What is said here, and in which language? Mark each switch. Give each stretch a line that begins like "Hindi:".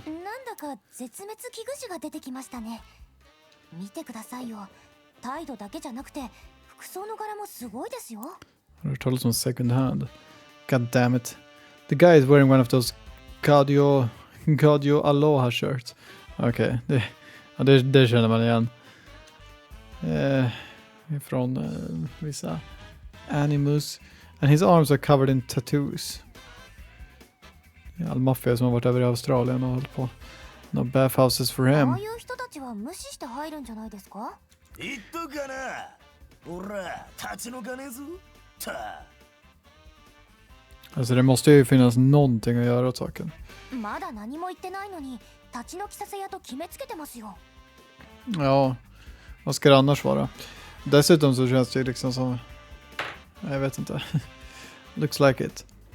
Japanese: なんだか絶滅危惧種が出てきましたね。見てくださいよ。態度だけじゃなくて服装の柄もすごいですよ。
Swedish: Har du talat om second hand?
English: God damn it. The guy is wearing one of those Gadio Aloha shirts.
Swedish: Okej, det känner man igen. Från vissa animus.
English: And his arms are covered in tattoos.
Swedish: All maffia som har varit över i Australien och hållit på.
English: No bathhouses for him.
Japanese: ああいう人たちは無視して入るんじゃないですか？言っとくかな。俺立ち退かねえぞ。
Swedish: Alltså det måste ju finnas någonting att göra åt saken.
Japanese: まだ何も言ってないのに立ち退きさせやと決めつけてますよ。
Swedish: Ja, vad ska det annars vara? Dessutom så känns det ju liksom som... Jag vet inte.
English: Looks like it.